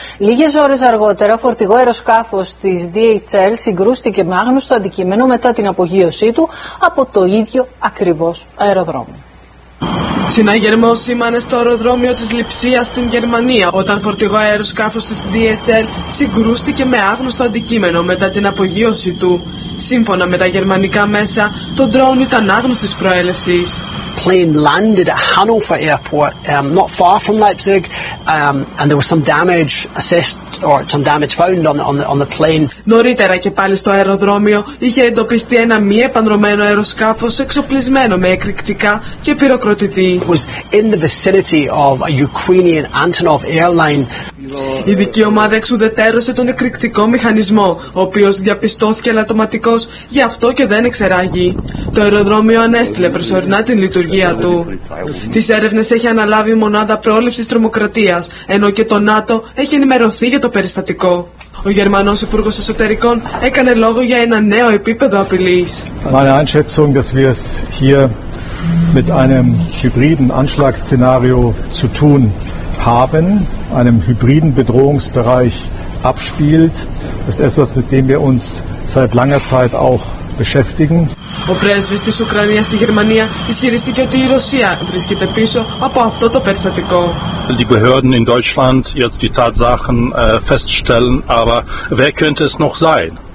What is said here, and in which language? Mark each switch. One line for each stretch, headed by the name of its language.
Greek: Λίγες ώρες αργότερα, φορτηγό αεροσκάφος της DHL συγκρούστηκε με άγνωστο αντικείμενο μετά την απογείωσή του από το ίδιο ακριβώς αεροδρόμιο. Συναγερμό σήμανε στο αεροδρόμιο της Λειψίας στην Γερμανία όταν φορτηγό αεροσκάφος της DHL συγκρούστηκε με άγνωστο αντικείμενο μετά την απογείωσή του. Σύμφωνα με τα γερμανικά μέσα, το ντρόουν ήταν άγνωστης προέλευσης.
English: Plane landed at Hannover Airport, not far from Leipzig, and there was some damage assessed or some damage found on the plane.
Greek: Νωρίτερα και πάλι στο αεροδρόμιο είχε εντοπιστεί ένα μη επανδρομένο αεροσκάφος εξοπλισμένο με εκρηκτικά και πυροκροτητή.
English: It was in the vicinity of a Ukrainian Antonov airline.
Greek: Η δική ομάδα εξουδετερώσε τον εκρηκτικό μηχανισμό, ο οποίος διαπιστώθηκε ελαττωματικός, γι' αυτό και δεν εξεράγει. Το αεροδρόμιο ανέστειλε προσωρινά την λειτουργία του. Τις έρευνες έχει αναλάβει η μονάδα πρόληψης τρομοκρατίας, ενώ και το ΝΑΤΟ έχει ενημερωθεί για το περιστατικό. Ο Γερμανός Υπουργός Εσωτερικών έκανε λόγο για ένα νέο επίπεδο απειλής.
German: Meine Einschätzung, dass wir es hier mit einem hybriden Anschlagsszenario zu tun haben, einem hybriden Bedrohungsbereich abspielt, ist etwas, mit dem wir uns seit langer Zeit auch beschäftigen.
Greek: Ο πρέσβης της Ουκρανίας στη Γερμανία ισχυρίστηκε ότι η Ρωσία βρίσκεται πίσω από αυτό το περιστατικό.
German: Die Behörden in Deutschland jetzt die Tatsachen feststellen, aber wer könnte es noch sein?